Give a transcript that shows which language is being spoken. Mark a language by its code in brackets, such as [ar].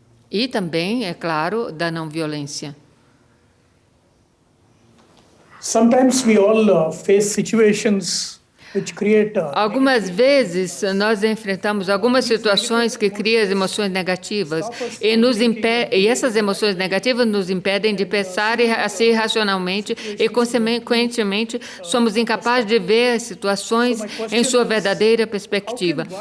[pt] E também, é claro, da não violência. [en] Sometimes we all face situations which create [pt] Algumas vezes nós enfrentamos algumas situações que criam emoções negativas e essas emoções negativas nos impedem de pensar assim racionalmente e, consequentemente, somos incapazes de ver as situações em sua verdadeira perspectiva.